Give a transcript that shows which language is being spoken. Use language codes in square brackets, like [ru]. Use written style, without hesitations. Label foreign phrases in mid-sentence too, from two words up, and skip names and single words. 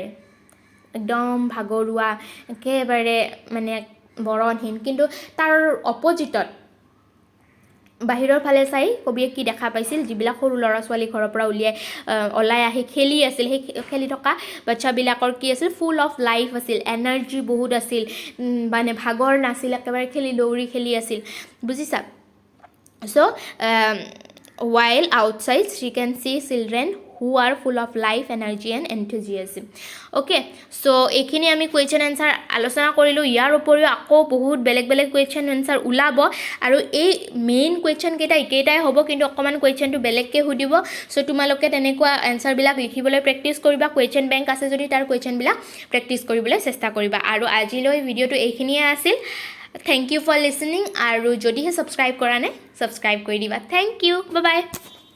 [as] একদম ভাগৰুৱা একেবাৰে মানে বৰণহীন কিন্তু তাৰ অপজিটত বাহিৰৰ ফালে চাই কবিয়ে কি দেখা পাইছিল যিবিলাক সৰু ল'ৰা ছোৱালী ঘৰৰ পৰা ওলাই আহি খেলি আছিল সেই খেলি থকা বাচ্চাবিলাকৰ কি আছিল [en] full of life [as] আছিল এনাৰ্জি বহুত আছিল মানে ভাগৰ নাছিল একেবাৰে দৌৰি খেলি আছিল বুজিছা চ' [en] while outside she can see children who are full of life energy and enthusiasm okay so [as] এইখিনি আমি [en] question answer [as] আলোচনা কৰিলোঁ ইয়াৰ উপৰিও আকৌ বহুত বেলেগ বেলেগ [en] question answer [as] ওলাব আৰু এই [en] main question [as] কেইটাই হ'ব কিন্তু অকমান কুৱেশ্যনটো বেলেগকৈ সুধিব চ' তোমালোকে তেনেকুৱা এনসাৰবিলাক লিখিবলৈ প্ৰেক্টিছ কৰিবা [en] question bank [as] আছে যদি তাৰ কুৱেশ্যনবিলাক প্ৰেক্টিছ কৰিবলৈ চেষ্টা কৰিবা আৰু আজিলৈ ভিডিঅ'টো এইখিনিয়ে আছিল [en] Thank you for listening [as] আৰু যদিহে সাবস্ক্ৰাইব কৰা নাই সাবস্ক্ৰাইব কৰি দিবা [en] Thank you bye bye